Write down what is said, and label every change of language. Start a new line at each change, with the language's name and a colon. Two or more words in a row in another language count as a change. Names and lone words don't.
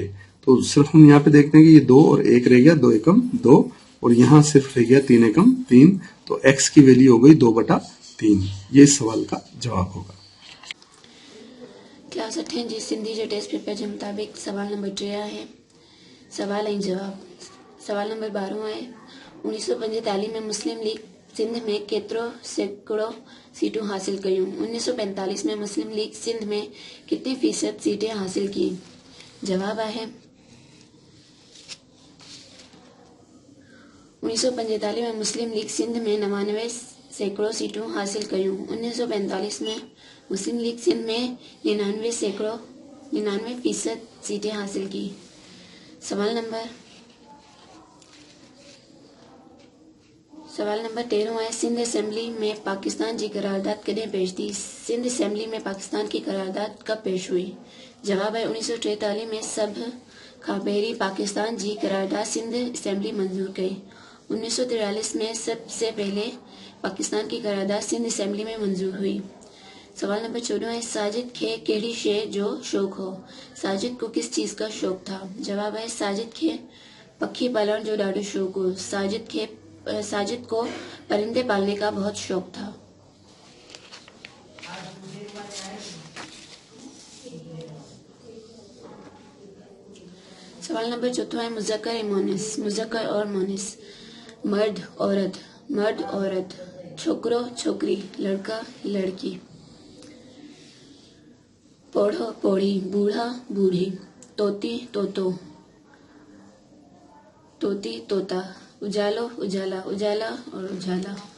Urdu: تو صرف ہم یہاں پہ دیکھتے ہیں کہ یہ 2 اور 1 رہ گیا 2 × 2 اور یہاں صرف رہ گیا 3 × 3 تو x کی ویلیو ہو گئی 2/3. یہ اس سوال کا جواب ہوگا. کلاس 8 جی سندھی جو ٹیسٹ پیپر کے مطابق سوال نمبر 3 ہے.
Sindhi: سوال ऐं जवाब.
Urdu: سوال نمبر 12 ہے 1945 میں مسلم لیگ
Sindhi: सिंध में केतिरो सैकड़ों सीटूं हासिल कयूं?
Urdu: 1945 میں مسلم لیگ سندھ میں کتنے فیصد سیٹیں حاصل کی? جواب ہے
Sindhi: 1945 में मुस्लिम लीग सिंध में 99 सैकड़ों सीटूं हासिल कयूं।
Urdu: 1945 میں مسلم لیگ سندھ میں 99% سیٹیں حاصل کی. سوال نمبر 13 ہے,
Sindhi: सिंध असेंबली में पाकिस्तान जी करारदाद कॾहिं पेश थी?
Urdu: سندھ اسمبلی میں پاکستان کی قرارداد کب پیش ہوئی? جواب ہے
Sindhi: 1943 में सभ खां पहिरीं पाकिस्तान जी करारदाद सिंध असेंबली मंजूर कई।
Urdu: 1943 میں سب سے پہلے پاکستان کی قرارداد سندھ اسمبلی میں منظور ہوئی. سوال نمبر 14 ہے,
Sindhi: साजिद खे कहिड़ी शइ जो शौक़ हो?
Urdu: ساجد کو کس چیز کا شوق تھا? جواب ہے
Sindhi: साजिद खे पखी पालण जो ॾाढो शौक़ हो।
Urdu: ساجد کو پرندے پالنے کا بہت شوق تھا. سوال نمبر 4 ہے، مذکر اور مونث، مرد عورت,
Sindhi: छोकरो छोकरी,
Urdu: لڑکا لڑکی,
Sindhi: पौढ़ो पौढ़ी,
Urdu: بوڑھا بوڑھی,
Sindhi: तोती तोतो,
Urdu: طوطی طوطا، اجالو اجالا، اجالا اور اجالا.